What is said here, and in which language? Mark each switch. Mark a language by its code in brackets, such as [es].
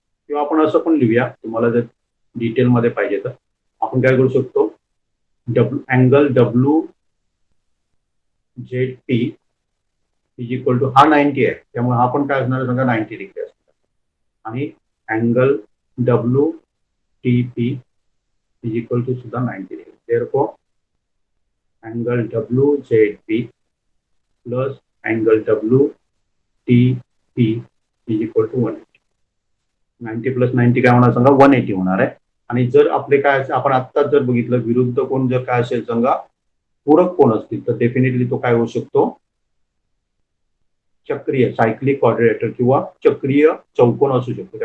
[mr] किंवा आपण असं पण लिहूया, तुम्हाला जर डिटेलमध्ये पाहिजे तर आपण काय करू शकतो, [en] angle W Z P is equal to, [mr] हा 90 आहे त्यामुळे हा पण काय असणार सांगा 90 डिग्री असणार, आणि [en] angle W T P is equal to [mr] सुद्धा 90 degree. [en] Therefore angle W Z P plus angle W T P is equal to 180. [mr] 90 plus 90 काय होणार सांगा 180 होणार आहे. आणि जर आपले काय असेल, आपण आत्ताच जर बघितलं विरुद्ध कोण जर काय असेल सांगा, पूरक कोण असतील तर डेफिनेटली तो काय होऊ शकतो, चक्रीय सायक्लिक क्वाड्रिलेटरल किंवा चक्रीय चौकोन असू शकतो.